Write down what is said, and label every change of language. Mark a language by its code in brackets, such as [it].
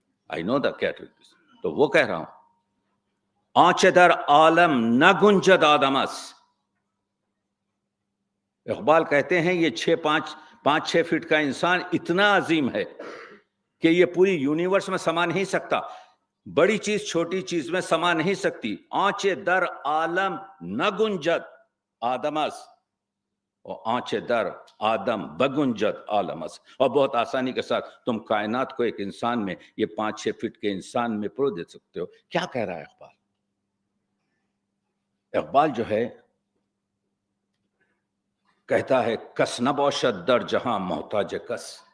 [en] I know the categories. [ur] تو وہ کہہ رہا ہوں، [fa] آنچ در عالم نہ گنجد آدمس. [ur] اقبال کہتے ہیں یہ 5-6 فٹ کا انسان اتنا عظیم ہے کہ یہ پوری یونیورس میں سما نہیں سکتا. بڑی چیز چھوٹی چیز میں سما نہیں سکتی. [fa] آنچ در عالم نہ گنجد آدمس، اور آنچ در آدم بگنجد عالمس. [ur] اور بہت آسانی کے ساتھ تم کائنات کو ایک انسان میں، یہ 5-6 فٹ کے انسان میں پرو دے سکتے ہو. کیا کہہ رہا ہے اقبال؟ اقبال جو ہے کہتا ہے [fa] کس نہ باشد در جہاں محتاج کس.